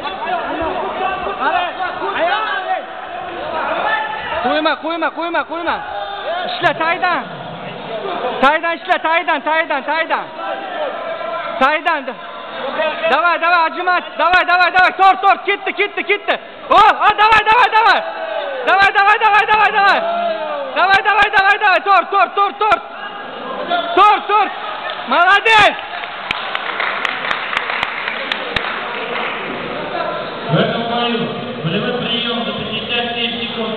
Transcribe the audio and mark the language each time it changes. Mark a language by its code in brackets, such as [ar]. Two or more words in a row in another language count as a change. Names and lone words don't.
[uz] Qo'yma. Ishla taydan. Taydan. [ru] Давай, acımat. Давай. Tor. [uz] Ketdi. [ru] Oh, давай. Давай. Tor. Молодец. В этом бою болевой прием за 57 секунд.